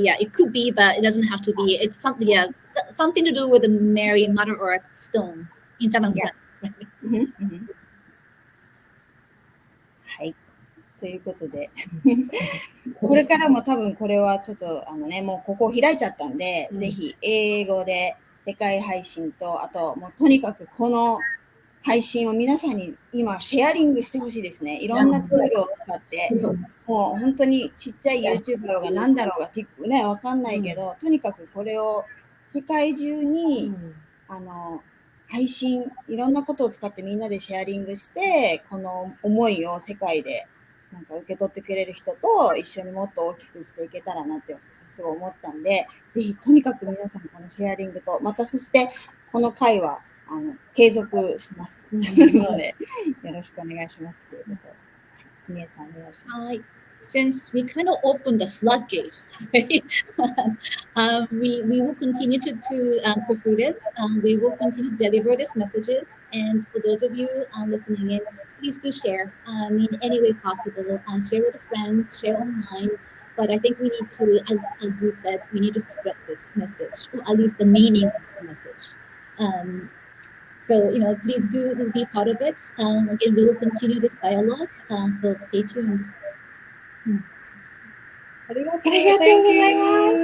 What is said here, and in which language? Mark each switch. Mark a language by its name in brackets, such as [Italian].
[English] Yeah, it could be, but it doesn't have to be. It's something. Yeah, something to do with the Mary Mother Earth stone in southern France. Right? [Japanese] はい。ということでこれからも多分これはちょっともうここ開いちゃったんで、ぜひ英語で世界配信と、あともうとにかくこの配信を皆さんに今シェアリングしてほしいですね。いろんなツールを使って、もう本当にちっちゃい YouTube だろうが何だろうがね、わかんないけど、とにかくこれを世界中に、配信、いろんなことを使ってみんなでシェアリングして、この思いを世界でなんか受け取ってくれる人と一緒にもっと大きくしていけたらなって私はすごい思ったんで、ぜひとにかく皆さんこのシェアリングと、またそしてこの回は継続しますので、よろしくお願いしますということで、すみえさんお願いします。 [English] Since we kind of opened the floodgate, right? We will continue to pursue this. We will continue to deliver these messages. And for those of you listening in, please do share in any way possible. Share with friends, share online. But I think we need to, as you said, we need to spread this message, or at least the meaning of this message. So, please do be part of it. Again, we will continue this dialogue. So stay tuned. [Japanese] ありがとうございます。